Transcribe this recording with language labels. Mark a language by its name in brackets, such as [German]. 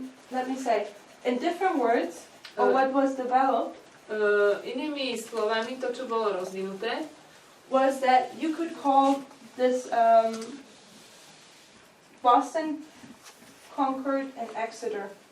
[English] let me say, in different words, or what was developed, [Slovak] inými slovami, to, čo bolo rozvinuté, [English] was that you could call this Boston, Concord, and Exeter.